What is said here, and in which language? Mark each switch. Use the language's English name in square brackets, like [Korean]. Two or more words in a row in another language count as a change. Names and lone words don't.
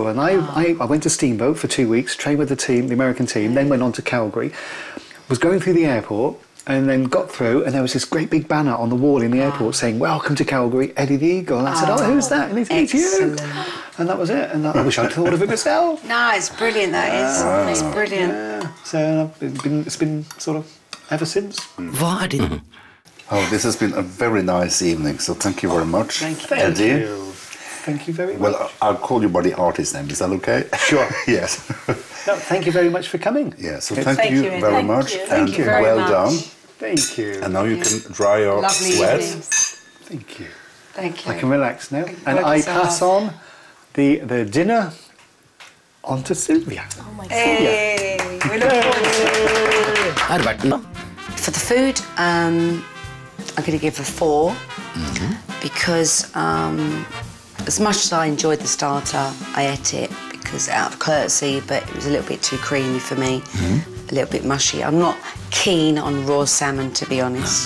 [English] And I went to Steamboat for 2 weeks, trained with the team, the American team, then went on to Calgary, was going through the airport and then got through and there was this great big banner on the wall in the airport saying, welcome to Calgary, Eddie the Eagle. And I said, who's that? And he said, it's you. And that was it. And I wish I'd thought of it myself. No, it's brilliant, that is. It's brilliant. Yeah. So it's been sort of ever since. [Norwegian] Hva din? [English] Oh, this has been a very nice evening, so thank you very much, Thank Eddie. you. Thank you very much. Well, I'll call you by the artist name, is that okay? Sure. Yes. No, thank you very much for coming. Yeah, so It's- thank you very much. Thank and you very well much. done. Thank you. And now you can dry your Lovely sweat. evenings. Thank you. Thank you. I can relax now. And work I yourself pass off. on the dinner on to Sylvia. Oh my God. Hey, we look forward to it. [Norwegian] Har verten, da? [English] For the food, I'm going to give a 4 because as much as I enjoyed the starter, I ate it because out of courtesy, but it was a little bit too creamy for me, a little bit mushy. I'm not keen on raw salmon, to be honest.